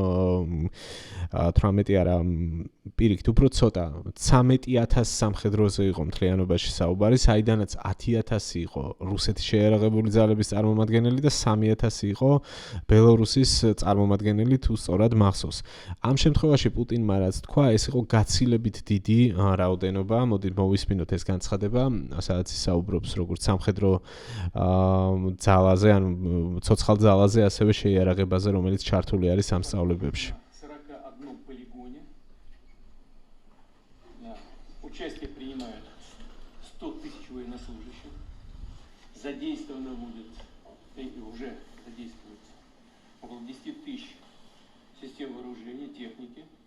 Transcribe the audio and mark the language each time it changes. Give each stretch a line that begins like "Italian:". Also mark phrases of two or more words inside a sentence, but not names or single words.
Georgian: 18 არა, პირიქით, უფრო ცოტა, 13,000 სამხედროზე იყო მთლიანობაში საუბარი, საიდანაც 10,000 იყო რუსეთის შეიარაღებული ძალების წარმომადგენელი და 3,000 იყო ბელორუსის წარმომადგენელი, თუ სწორად მახსოვს. ამ შემთხვევაში პუტინმა რაც თქვა, ეს იყო გაცილებით დიდი რაოდენობა, მოდით მოვისმინოთ ეს განცხადება, სადაც ისაუბრობს როგორც სამხედრო ძალაზე, ანუ ცოცხალ ძალაზე, ასევე შეიარაღებაზე, რომელიც ჩართული არის ამ სწავლებებში.
Russian: Участие принимают 100 тысяч военнослужащих. Задействовано будет, и уже задействуется, около 10 тысяч систем вооружения, техники.